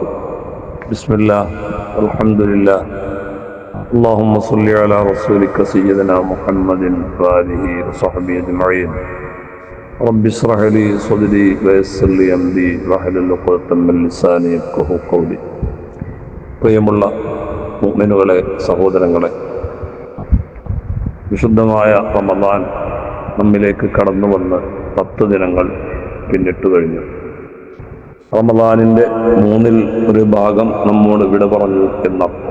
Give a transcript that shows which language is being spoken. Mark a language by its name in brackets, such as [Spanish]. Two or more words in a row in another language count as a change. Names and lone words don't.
[Arabic] بسم الله والحمد لله. اللهم صل على رسولك سيدنا محمد وآله وصحبه أجمعين. رب اشرح لي صدري ويسر لي أمري واحلل عقدة من لساني يفقهوا قولي. [Malayalam] പ്രിയമുള്ള മുഅ്മിനുകളെ, സഹോദരങ്ങളെ, വിശുദ്ധമായ റമദാൻ നമ്മിലേക്ക് കടന്നു വന്ന് 10 ദിനങ്ങൾ പിന്നിട്ട് കഴിഞ്ഞു. റമദാനിൻ്റെ 1/3 നമ്മോട് വിട പറഞ്ഞു എന്നർത്ഥം.